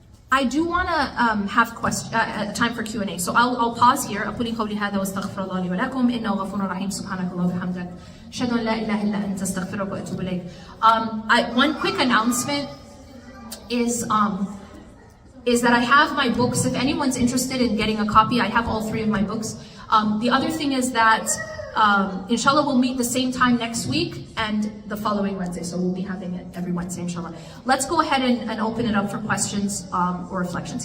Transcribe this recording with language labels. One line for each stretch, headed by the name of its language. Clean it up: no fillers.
English: I do want to have time for Q&A. So I'll pause here.
Arabic: أقول قولي هذا واستغفر الله لي ولكم إنه غفور رحيم سبحانك اللهم وبحمدك أشهد أن لا إله إلا أنت أستغفرك وأتوب إليك.
English: One quick announcement is that I have my books. If anyone's interested in getting a copy, I have all 3 of my books. The other thing is that inshallah we'll meet the same time next week and the following Wednesday. So we'll be having it every Wednesday, inshallah. Let's go ahead and open it up for questions or reflections.